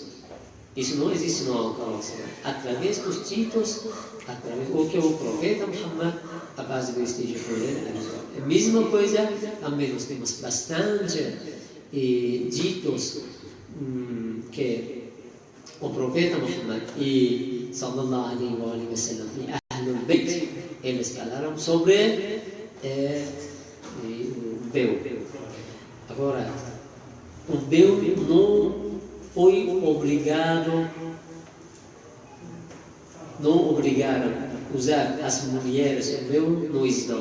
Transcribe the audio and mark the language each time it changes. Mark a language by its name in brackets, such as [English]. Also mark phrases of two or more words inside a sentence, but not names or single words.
[Portuguese] Isso não existe no Corão Sagrado. Através dos títulos, através do que o profeta Muhammad, a base do esteja com ele, a mesma coisa, também nós temos bastante ditos que o profeta Muhammad e [Arabic] صلى الله عليه وسلم [Portuguese] e Ahlul Bayt, eles falaram sobre o véu. Agora, o véu não foi obrigado, não obrigaram a usar as mulheres o véu no Islã.